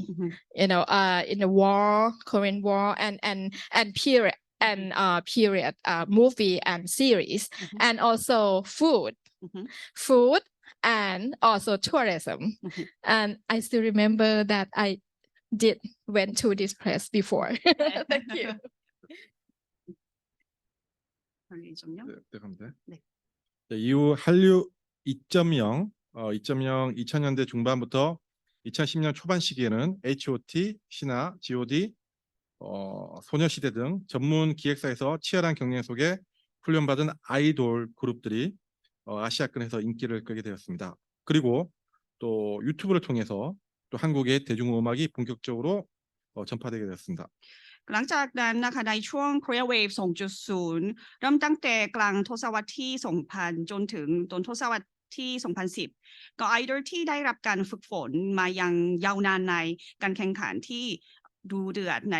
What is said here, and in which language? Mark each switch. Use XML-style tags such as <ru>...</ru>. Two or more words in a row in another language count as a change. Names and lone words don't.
<en>You know, in the war, Korean War, and period movie and series, and also food. And also tourism. And I still remember that I went to this place before. Thank you.</en> <ko>네. 이후 한류 2.0, 2000년대 중반부터 2010년 초반 시기에는 H.O.T, 신화, G.O.D, 소녀시대 등 전문 기획사에서 치열한 경쟁 속에 훈련받은 아이돌 그룹들이 아시아권에서 인기를 끌게 되었습니다. 그리고 또 유튜브를 통해서 또 한국의 대중음악이 본격적으로 전파되게 되었습니다.</ko> <th>หลังจากนั้นนะคะในช่วง</th> <en>Korea Wave</en> <th>2.0 เริ่มตั้งแต่กลางทศวรรษที่ 2000 จนถึงต้นทศวรรษที่ 2010 ก็ ไอดอลที่ได้รับการฝึกฝนมายังยาวนานในการแข่งขันที่ดูเดือดใน</th>